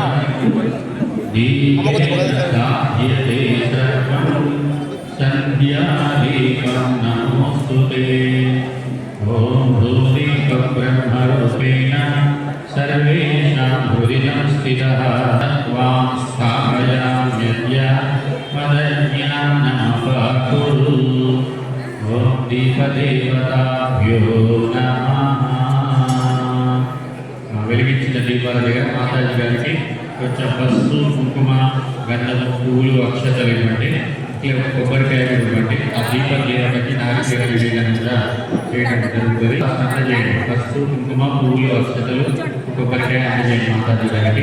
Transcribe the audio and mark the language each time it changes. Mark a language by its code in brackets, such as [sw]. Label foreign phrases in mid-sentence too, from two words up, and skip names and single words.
[sa] दीपे सर्वं संध्यादीपं नमोस्तुते ॐ भूदीपब्रह्मरूपेण सर्वेषां हृदिनं स्थितः त्वां स्थापयाम्यद्य मदज्ञानमपाकुरु ॐ दीपदेवताभ्यो नमः [te] వెలిగించిన దీపాల దగ్గర మాతాజీ గారికి కొంచెం పసుపు కుంకుమ గంధము పువ్వులు అక్షతలు ఇవ్వండి, ఇట్లా కొబ్బరికాయ ఇవ్వండి. ఆ దీపం చేయడానికి నాగశీర విలీనం కూడా చేయడం జరుగుతుంది. అందజేయండి, పసుపు కుంకుమ పువ్వులు అక్షతలు కొబ్బరికాయ అందజేయండి మాతాజీ గారికి.